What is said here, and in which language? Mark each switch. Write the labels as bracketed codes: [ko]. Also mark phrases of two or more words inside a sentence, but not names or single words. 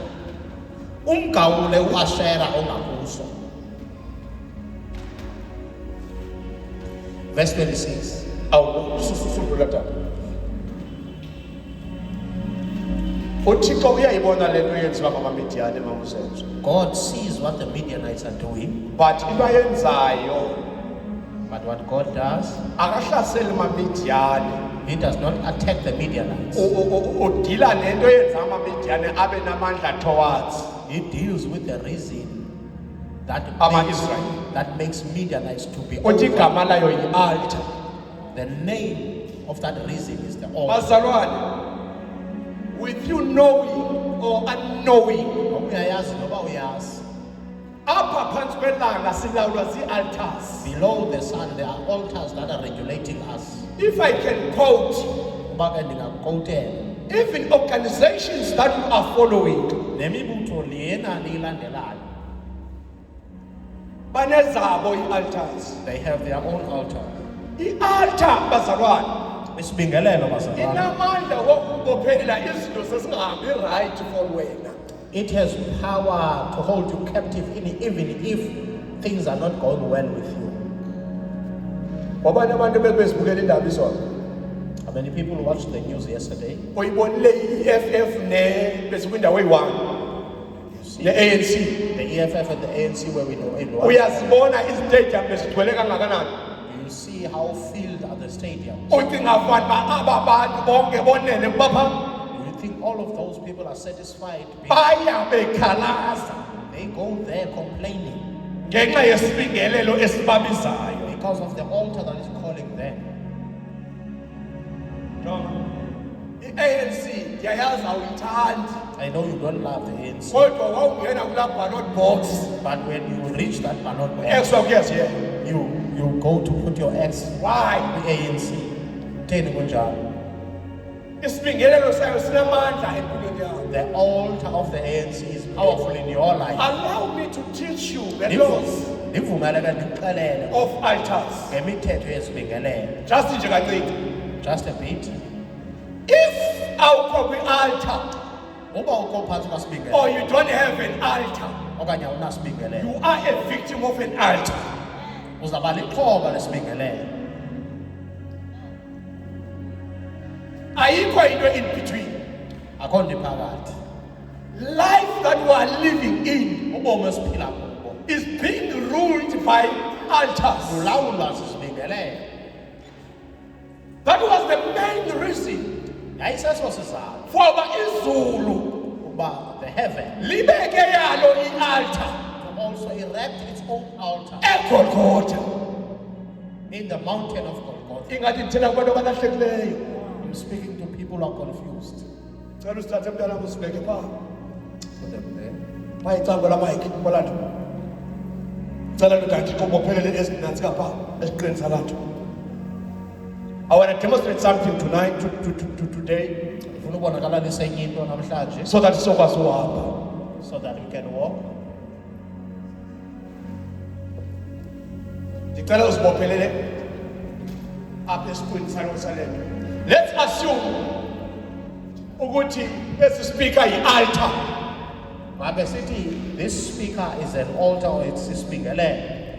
[xh] Umgawule uAshera ongakuso. [en] Verse 26. [xh] Susukula tata. uThixo uyayibona lento yenziwa ngamaMidiyani mamusenzo. [en] God sees what the Midianites are doing, [xh] But into ayenzayo [en] but what God does, [xh] akahlaseli amaMidiyani. [en] He does not attack the Midianites. [xh] Udila nento yenza amaMidiyani abe namandla towards [en] He deals with the reason [xh] Ama-Israel. [en] that makes Midianites to be [xh] uthi [en] over. [xh] igama layo yi-altar. [en] The name of that reason is the altar. Bazalwane, with you knowing or unknowing, [xh] Uyayazi noba uyazi. apha phansi kwelanga silawulwa zii-altars. [en] Below the sun, there are altars that are regulating us. If I can quote, [xh] Uba ke ndingakukotela, [en] even organizations that you are following, [xh] nemibutho lena niyilandelayo, banezabo ii-altars. [en] they have their own altar. [xh] I-altar, bazalwane, Isibingelelo bazalwane. inamandla wokubophela izinto sesingahambi [en] right for [xh] wena. [en] It has power to hold you captive even if things are not going well with you. [xh] Wabanye abantu bezibukela indaba izolo. [en] How many people watched the news yesterday? [xh] Uyibonile i-EFF bezikwindawo eyi-1 ne-ANC. [en] The EFF and the ANC where we know in one. [xh] Uyazibona izitadium bezigcwele kangakanani. [en] You see how filled are the stadiums. [xh] Ucinga fana aba bantu bonke bonele kubapha [en] You think all of those people are satisfied? [xh] baya bekhalaza [en] They go there complaining [xh] ngenxa yesibingelelo esibabizayo. [en] because of the altar that is calling them. [xh] I-ANC ndiyayazi awuyithandi [en] I know you don't love the ANC, [xh] kodwa wawungena kulaa [en] ballot box but when you reach that ballot box, [xh] extra kuyaziyela. [en] you go to put your ex Why? [xh] the ANC. Theni kunjalo? Isibingelelo sayo sinamandla empilweni yakho. [en] The altar of the ANC is powerful in your life. Allow me to teach you the laws [xh] Ndivumele ke ndikuxelele [en] of altars. [xh] ngemithetho yesibingelelo. Just nje kancinci. [en] Just a bit. [xh] If awukho kwi-altar Uba ukho phantsi [en] or [xh] kwasibingelelo [en] you don't have an altar, [xh] okanye awunasibingelelo, [en] you are a victim of an altar. [xh] uzaba lixhoba lesibingelelo. Ayikho into [en] in between. [xh] Akho nto iphakathi. [en] Life that we are living in [xh] Ubomi esiphila kubo [en] is being ruled by altars. [xh] ulawulwa sisibingelelo. [en] That was the main reason [xh] Yayiseso sizathu for izulu [en] ukuba the heaven [xh] libeke yalo i-altar [en] to also erect its own altar [xh] eGolgotha. [en] in the mountain of Golgotha. [xh] Ingathi thina kubantu abalahlekileyo. [en] I'm speaking to people who are confused. [xh] Cela usithathe mntana usibeke phaa. [en] Put them there. [xh] Phaa icango lamayikhi kwalanto. Cela ndodathi kubophelele ezinantsi kapha esiqinisa lanto. [en] I want to demonstrate something tonight, today, [xh] Ndifuna ubonakalisa enye into namhlanje [en] so that [xh] sizokwazi uhamba. [en] so that we can walk. [xh] Ndicela uzibophelele apha esiqwini salo. [en] Let's assume [xh] ukuthi esi speaker yi-altar. Mabe sithi [en] this speaker is an altar or it's isibingelelo.